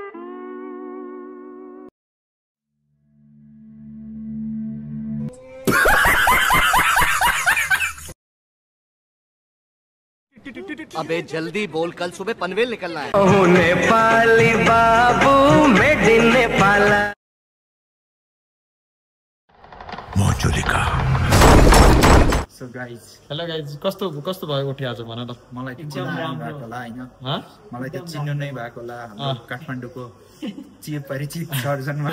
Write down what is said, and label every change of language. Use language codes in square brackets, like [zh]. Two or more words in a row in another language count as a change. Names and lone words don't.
[hi] अबे जल्दी बोल, कल सुबह पनवेल निकलना है. [ne] नेपाली बाबू [en] Made in Nepal. so guys, hello guys, [ne] कस्तो भयो OT आज भन त. मलाई त चिन्नु नै भएको होला हैन. मलाई त चिन्नु नै भएको होला. हाम्रो काठमाडौँको परिचित सर्जनमा